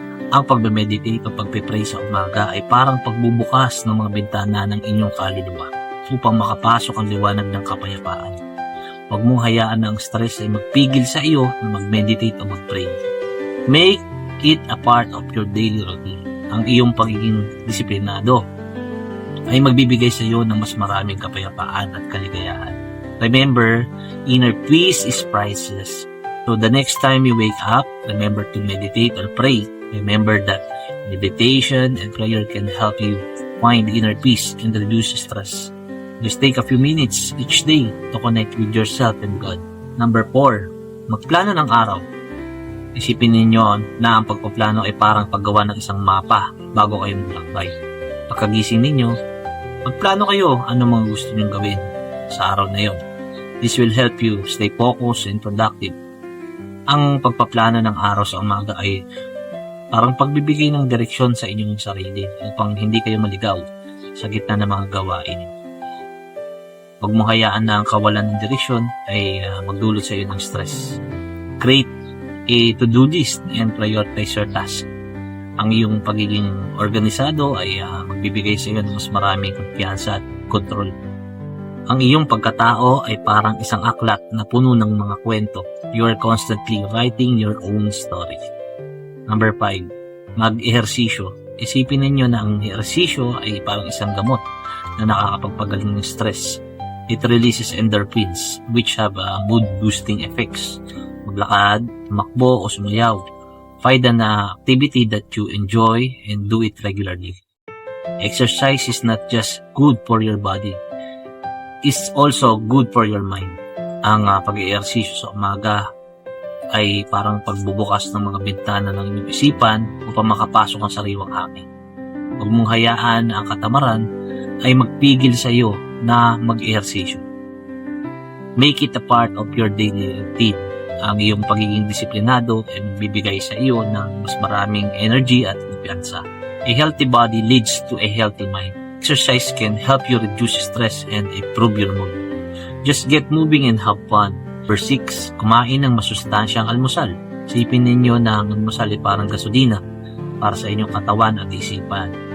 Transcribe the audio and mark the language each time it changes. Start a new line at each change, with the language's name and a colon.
Filipino: Ang pagme-meditate o pagpe-pray sa umaga ay parang pagbubukas ng mga bintana ng inyong kaluluwa upang makapasok ang liwanag ng kapayapaan. Huwag mong hayaan na ang stress ay magpigil sa iyo na mag-meditate o mag-pray.
English: Make it a part of your daily routine.
Filipino: Ang iyong pagiging disiplinado ay magbibigay sa iyo ng mas maraming kapayapaan at kaligayahan.
English: Remember, inner peace is priceless. So the next time you wake up, remember to meditate or pray. Remember that meditation and prayer can help you find inner peace and reduce stress. Just take a few minutes each day to connect with yourself and God. Number 4.
Filipino: Magplano ng araw. Isipin ninyo na ang pagpaplano ay parang paggawa ng isang mapa bago kayo maglakbay. Pagkagising ninyo, magplano kayo ano mga gusto nyong gawin sa araw na yon.
English: This will help you stay focused and productive.
Filipino: Ang pagpaplano ng araw sa umaga ay parang pagbibigay ng direksyon sa inyong sarili upang hindi kayo maligaw sa gitna ng mga gawain. Huwag mo hayaan na ang kawalan ng direksyon ay magdulot sa iyo ng stress.
English: Create a to-do list and prioritize your task.
Filipino: Ang iyong pagiging organisado ay magbibigay sa iyo ng mas maraming kumpiyansa at control. Ang iyong pagkatao ay parang isang aklat na puno ng mga kwento.
English: You are constantly writing your own story. Number 5,
Filipino: mag-ehersisyo. Isipin ninyo na ang ehersisyo ay parang isang gamot na nakakapagpagaling ng stress.
English: It releases endorphins which have mood-boosting effects.
Filipino: Maglakad, makbo o sumayaw.
English: Find an activity that you enjoy and do it regularly. Exercise is not just good for your body. It's also good for your mind.
Filipino: Ang pag-eehersisyo sa umaga ay parang pagbubukas ng mga bintana ng inyong isipan upang makapasok ang sariwang hangin. Huwag mong hayaan na ang katamaran ay magpigil sa iyo na mag-ehersisyo.
English: Make it a part of your daily routine.
Filipino: Ang iyong pagiging disiplinado ay magbibigay sa iyo ng mas maraming energy at kumpiyansa.
English: A healthy body leads to a healthy mind. Exercise can help you reduce stress and improve your mood. Just get moving and have fun. Number 6,
Filipino: kumain ng masustansyang almusal. Isipin ninyo na ang almusal ay parang gasolina para sa inyong katawan at isipan.